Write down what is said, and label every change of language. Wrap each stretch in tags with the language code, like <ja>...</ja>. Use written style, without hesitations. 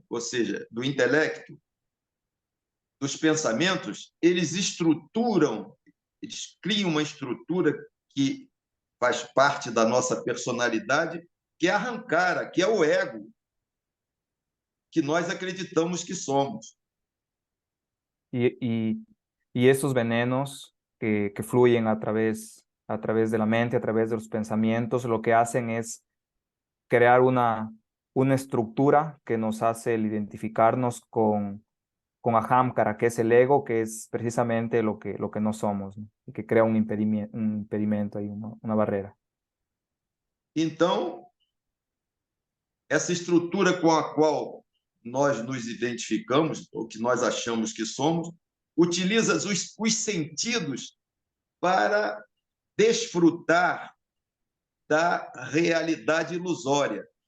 <pt>Ou seja, do intelecto, dos pensamentos, eles estruturam, eles criam uma estrutura que faz parte da nossa personalidade, que é a arrancara, que é o ego, que nós acreditamos que somos.</pt> <es>Y, y, y estos venenos que fluyen a través de la mente, a través de los pensamientos, lo que hacen es crear una estructura que nos hace el identificarnos con Ahamkara, que es el ego, que es precisamente lo que no somos, ¿no? Y que crea un impedimento ahí, una barrera.</es> <pt>Então, essa estrutura com a qual nós nos identificamos, ou que nós achamos que somos, utiliza os sentidos para desfrutar da realidade ilusória.</pt>